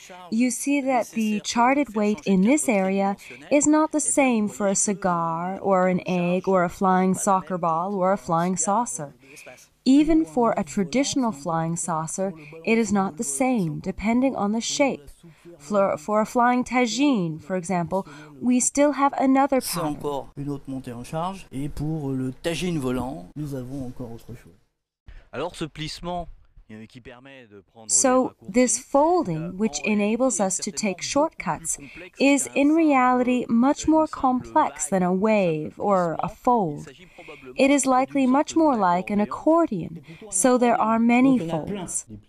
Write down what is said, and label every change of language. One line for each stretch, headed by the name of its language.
English: You see that the charted weight in this area is not the same for a cigar or an egg or a flying soccer ball or a flying saucer. Even for a traditional flying saucer, it is not the same, depending on the shape. For a flying tagine, for example, we still have another pattern.
French: Encore une autre montée en charge. Et pour le tagine volant, nous avons encore autre chose. Alors ce plissement qui permet de prendre
English: So this folding, which enables us to take shortcuts, is in reality much more complex than a wave or a fold. It is likely much more like an accordion, so there are many folds.